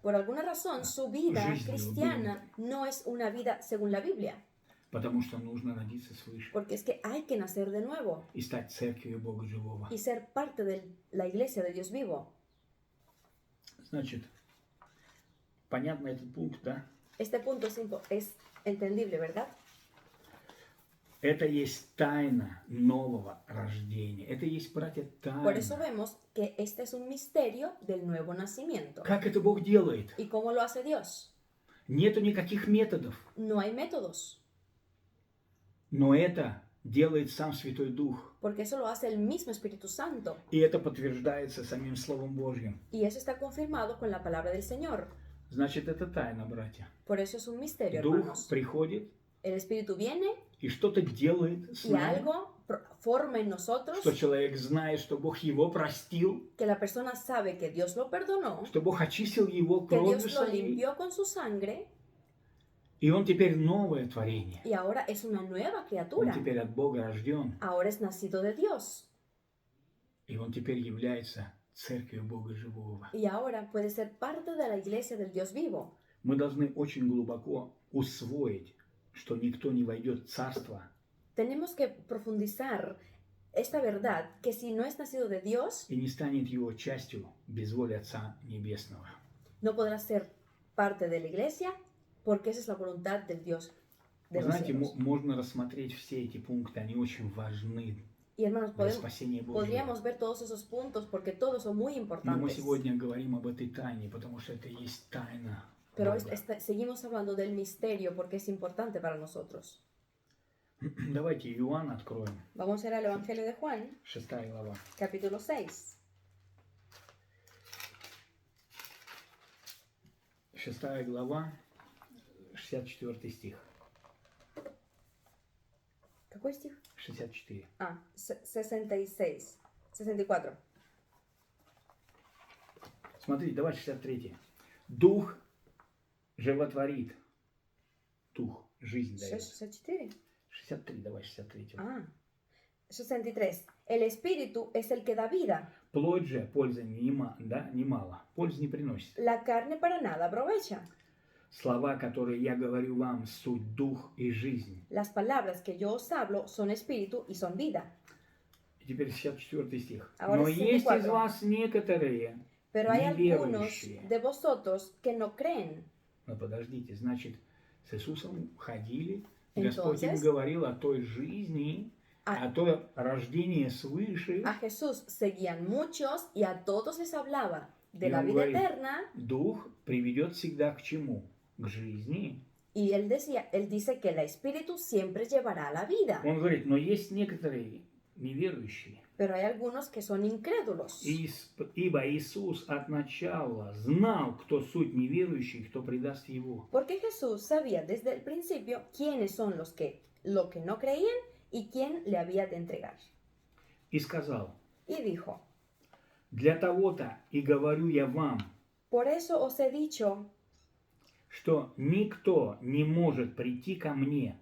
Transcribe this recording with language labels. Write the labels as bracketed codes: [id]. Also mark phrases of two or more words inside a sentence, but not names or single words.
[es] Por alguna razón, su vida [ru] Жизнью [es] cristiana no es una vida según la Biblia, [ru] Потому что нужно родиться свыше [es] porque es que hay que nacer de nuevo [ru] и стать церковью Бога Живого. [es] y ser parte de la iglesia de Dios vivo. [ru] Значит, понятно этот пункт, да? [es] Este punto es entendible, ¿verdad? [ru] Это есть тайна нового рождения. Это есть, братья, [es] Por eso [ru] тайна. [es] vemos que este es un misterio del nuevo nacimiento. [ru] Как это Бог делает? [es] ¿Y cómo lo hace Dios? [ru] Нету никаких методов. [es] No hay métodos, [ru] Но это делает сам Святой Дух. [es] porque eso lo hace el mismo Espíritu Santo. [ru] И это подтверждается самим Словом Божьим. [es] Y eso está confirmado con la palabra del Señor. [ru] Значит, это тайна, братья. [es] Por eso es un misterio, [ru] Дух [es] hermanos. [ru] приходит [es] El Espíritu viene [ru] и что-то делает с [es] y [ru] нами, [es] algo forma en nosotros, [ru] что человек знает, что Бог его простил, [es] que la persona sabe que Dios lo perdonó, [ru] что Бог очистил его [es] que [ru] кровью [es] Dios lo [ru] своей, [es] limpió con su sangre [ru] и он теперь новое творение. [es] y ahora es una nueva [ru] Он [es] criatura. [ru] теперь от Бога рожден, [es] Ahora es nacido de Dios [ru] и он теперь является церковью Бога Живого. [es] y ahora puede ser parte de la iglesia del Dios vivo. [ru] Мы должны очень глубоко усвоить, что никто не войдет в Царство, [es] Tenemos que profundizar esta verdad, que si no es nacido de Dios, [ru] и не станет его частью без воли Отца Небесного. [es] no podrá ser parte de la iglesia, porque esa es la voluntad del Dios de [ru] Вы [es] los [ru] знаете, [es] cielos. [ru] можно рассмотреть все эти пункты, они очень важны [es] Y hermanos, [ru] для спасения Божьего. [es] podríamos ver todos esos puntos porque todos son muy [ru] Но мы [es] importantes. [ru] сегодня говорим об этой тайне, потому что это и есть тайна [es] Pero [ru] Бога. [es] seguimos hablando del misterio porque es importante para nosotros. [ru] Давайте Иоанна откроем, [es] Vamos a ir al Evangelio de Juan, [ru] 6 глава. [es] capítulo 6. [ru] 6 глава, 64 стих. ¿Какой стих? 64. [es] Ah, 66. 64. [ru] Смотрите, давай 63. Дух животворит. Дух, жизнь дает. 64. 63, давай 63. [es] Ah, 63. El espíritu es el que da vida. [ru] Плоть же пользы немало. Пользы не приносит. [es] La carne para nada aprovecha. [ru] Слова, которые я говорю вам, суть дух и жизнь. [es] Las palabras que yo os hablo son espíritu y son vida. [ru] И теперь 64 стих. [es] Ahora [ru] Но есть [es] 64. [ru] из вас некоторые [es] Pero hay algunos [ru] неверующие. [es] de vosotros que no creen. [ru] Но подождите, значит, с Иисусом ходили, Господь им [es] Entonces, говорил о той жизни, о той рождении свыше. a Jesús seguían muchos y a todos les hablaba de Y la [ru] он [es] vida [ru] говорит, [es] eterna. [ru] Дух приведет всегда к чему? К жизни. [es] Y él dice que el espíritu siempre llevará a la vida. [ru] Он говорит, но есть некоторые неверующие. [es] Pero hay algunos que son incrédulos. [ru] Ибо Иисус от начала знал, кто суть неверующий, кто предаст Его. [es] Porque Jesús sabía desde el principio quiénes son lo que no creían y quién le había de entregar. [ru] И сказал, [es] Y dijo, [ru] для того-то и говорю я вам, [es] por eso os he dicho [ru] что никто не может прийти ко мне,